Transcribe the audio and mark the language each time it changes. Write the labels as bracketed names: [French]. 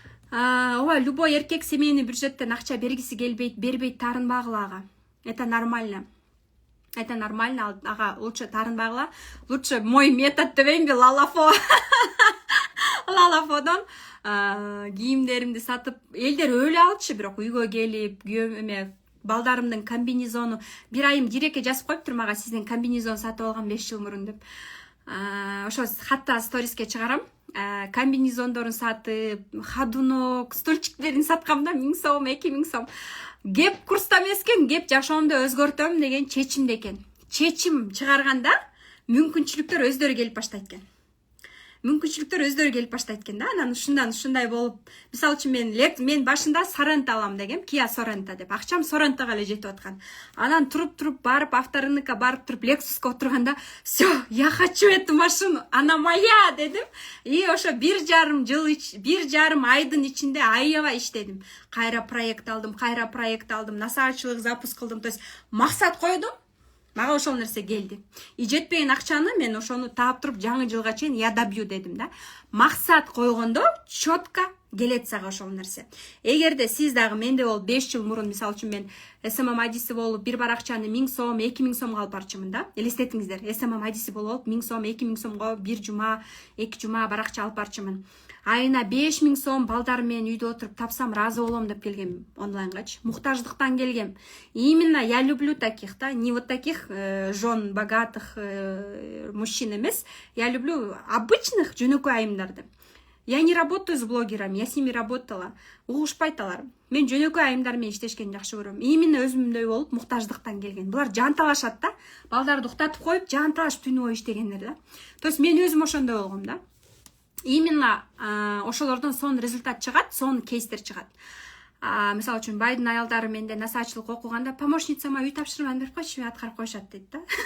[Kyrgyz] Ооба, любой эркек семейный бюджеттен акча бергиси келбейт, бербейт, таарынбагыла ага. [Russian] Это нормально. Это нормально, ага, лучше [Kyrgyz] таарынбагыла. [Russian] Лучше мой метод [Kyrgyz] дебейинби, [Russian] Лалафо. [Kyrgyz] Лалафодон кийимдеримди сатып, элдер өлө алчу, бирок үйгө келип, күйөөм балдарымдын комбинезону, бир айым диреке жазып коюптур мага, сиздин комбинезон сатып алгам 5 жыл мурун деп. Ошо хатта сториске чыгарам. Комбинезондорун сатып, ходунок, стульчиктерин саткам да, 1000 сом, 2000 сом. Кеп курста эмес экен, кеп жашоомду өзгөртөм деген чечимде экен. Чечим чыгарганда мүмкүнчүлүктөр өздөрү келип баштайт экен. Да. Анан ушундай болуп, мисалы үчүн мен башында Сорента алам дегем, Kia Sorento деп. Акчам Сорентога эле жетип аткан. Анан туруп барып авторыныкка барып туруп Lexus'ка отурганда, [Russian] "Всё, я хочу эту машину, она моя" [Kyrgyz] дедим. И ошо 1,5 айдын ичинде аябай иштедим. Кайра проект алдым, насаатчылык запуск кылдым. То есть максат койдум. Мага ошол нерсе келди. И жетпеген акчаны мен ошону таап туруп жаңы жылга чейин [Russian] я добью [Kyrgyz] дедим да. Максат койгондо четко келет сага ошол нерсе. Эгерде сиз дагы менде болуп 5 жыл мурун, мисалы үчүн мен SMM айдиси болуп бир баракчаны 1000 сом, 2000 сомго алып барчумун да. Элестетиңиздер, SMM айдиси болуп 1000 сом, 2000 сомго бир жума, 2 жума баракча алып барчумун. Айына 5000 сом балдарым менен үйдө отуруп тапсам разы болом деп келгем онлайнгачы. Муктаждыктан келгем. [Russian] Именно я люблю таких, да, не вот таких жен богатых мужчин [Kyrgyz] эмес. [Russian] Я люблю обычных [Kyrgyz] жөнөкөй айымдарды. [Russian] Я не работаю с блогерами, я с ними работала. [Kyrgyz] Угушпайт алар. Мен жөнөкөй айымдар менен иштешкенди жакшы көрөм. Именно өзүмдөй болуп муктаждыктан келген. Булар жанталашат да. Балдарды уктатып коюп, жанталашып түнү бою иштегендер да. То есть мен өзүм ошондой болгом да. Именно ошолордон сонун результат чыгат, сонун кейстер чыгат. Мисалы үчүн байдын аялдары менде насаатчылык окуганда помощницама үй тапшырманы берип койчу, аткарып коюшат дейт да.